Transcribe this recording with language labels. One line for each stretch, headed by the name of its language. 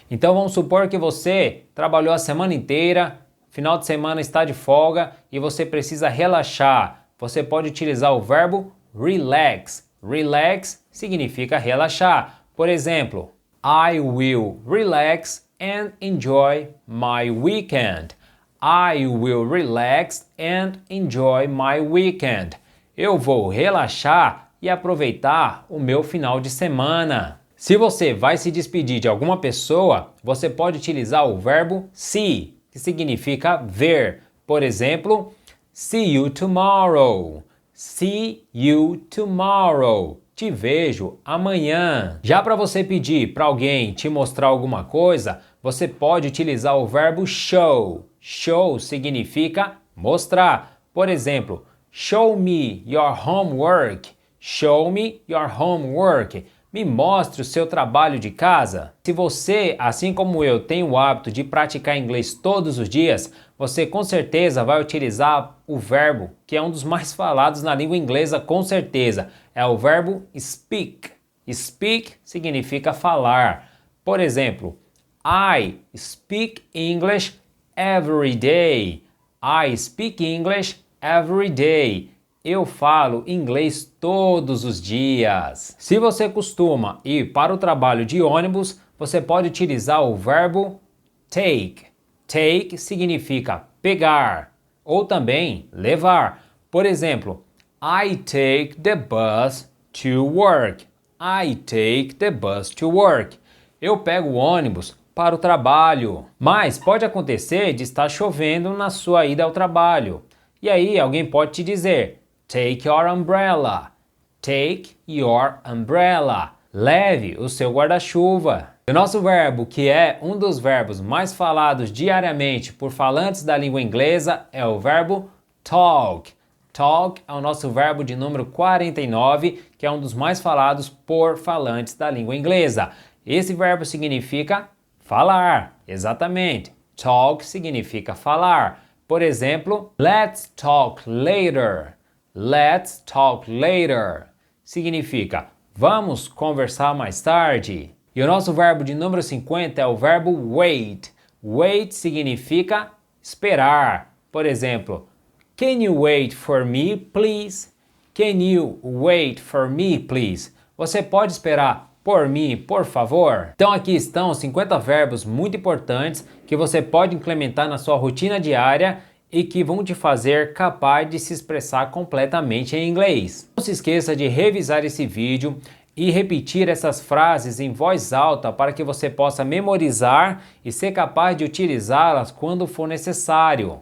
Portuguese: Então vamos supor que você trabalhou a semana inteira, final de semana está de folga e você precisa relaxar. Você pode utilizar o verbo relax. Relax significa relaxar. Por exemplo,
English: I will relax and enjoy my weekend. I will relax and enjoy my weekend. Eu vou relaxar e aproveitar o meu final de semana.
Portuguese: Se você vai se despedir de alguma pessoa, você pode utilizar o verbo see, que significa ver. Por exemplo,
English: see you tomorrow. See you tomorrow.
Portuguese: Te vejo amanhã. Já para você pedir para alguém te mostrar alguma coisa, você pode utilizar o verbo show. Show significa mostrar. Por exemplo,
English: show me your homework. Show me your homework.
Portuguese: Me mostre o seu trabalho de casa. Se você, assim como eu, tem o hábito de praticar inglês todos os dias, você com certeza vai utilizar o verbo, que é um dos mais falados na língua inglesa, com certeza. É o verbo speak. Speak significa falar. Por exemplo,
English: I speak English every day. I speak English every day.
Portuguese: Eu falo inglês todos os dias. Se você costuma ir para o trabalho de ônibus, você pode utilizar o verbo take. Take significa pegar ou também levar. Por exemplo,
English: I take the bus to work. I take the bus to work.
Portuguese: Eu pego o ônibus para o trabalho. Mas pode acontecer de estar chovendo na sua ida ao trabalho. E aí alguém pode te dizer:
English: take your umbrella. Take your umbrella.
Portuguese: Leve o seu guarda-chuva. O nosso verbo, que é um dos verbos mais falados diariamente por falantes da língua inglesa, é o verbo talk. Talk é o nosso verbo de número 49, que é um dos mais falados por falantes da língua inglesa. Esse verbo significa falar, exatamente. Talk significa falar. Por exemplo,
English: let's talk later. Let's talk later significa
Portuguese: Vamos conversar mais tarde. E o nosso verbo de número 50 é o verbo wait. Wait significa esperar. Por exemplo,
English: can you wait for me, please? Can you wait for me, please?
Portuguese: Você pode esperar por mim, por favor? Então aqui estão 50 verbos muito importantes que você pode implementar na sua rotina diária e que vão te fazer capaz de se expressar completamente em inglês. Não se esqueça de revisar esse vídeo e repetir essas frases em voz alta para que você possa memorizar e ser capaz de utilizá-las quando for necessário.